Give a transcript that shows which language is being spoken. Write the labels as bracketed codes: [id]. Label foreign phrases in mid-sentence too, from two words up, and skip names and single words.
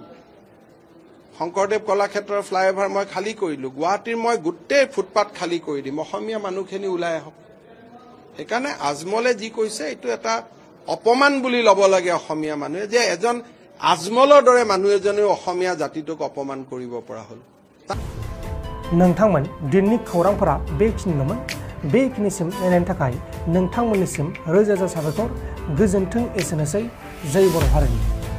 [as] শংকৰদেৱ কলাক্ষেত্ৰৰ ফ্লাইঅভাৰ মই খালী কৰিলোঁ। গুৱাহাটীৰ মই গোটেই ফুটপাথ খালী কৰি দিম, অসমীয়া মানুহখিনি ওলাই আহক। সেইকাৰণে আজমলে যি কৈছে, এইটো এটা অপমান বুলি ল'ব লাগে অসমীয়া মানুহে, যে এজন আজমলৰ দৰে মানুহ এজনেও অসমীয়া জাতিটোক অপমান কৰিব পৰা হ'ল। [brx] नोंथांमोन दिननि खौरांफोरा बेखिनिल'मोन। बेखिनिसिम नायनायनि थाखाय नोंथांमोननिसिम रोजा रोजा साबायखर। गोजोन्थों। एसेनोसै। जय बर' हारिनि।